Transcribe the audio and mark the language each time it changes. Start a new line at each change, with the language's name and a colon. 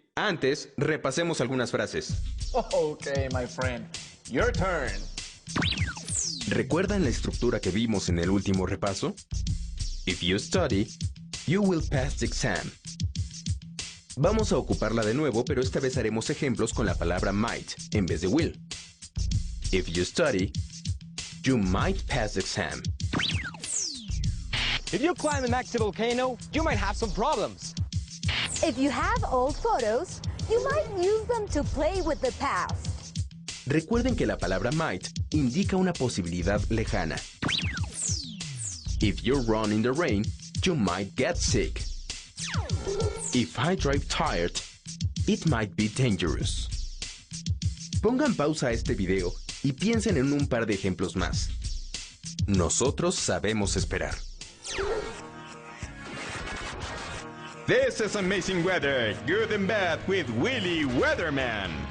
Spanish: Antes, repasemos algunas frases.
English: Okay, my friend. Your turn.
Spanish: ¿Recuerdan la estructura que vimos en el último repaso?
English: If you study, you will pass the exam.
Spanish: Vamos a ocuparla de nuevo, pero esta vez haremos ejemplos con la palabra might en vez de will.
English: If you study, you might pass the exam. If you climb an active volcano, you might have some problems. If you have old photos, you might use them to play with the past.
Spanish: Recuerden que la palabra might indica una posibilidad lejana.
English: If you run in the rain, you might get sick. If I drive tired, it might be dangerous.
Spanish: Pongan pausa a este video y piensen en un par de ejemplos más. Nosotros sabemos esperar.
English: This is Amazing Weather, Good and Bad with Willy Weatherman.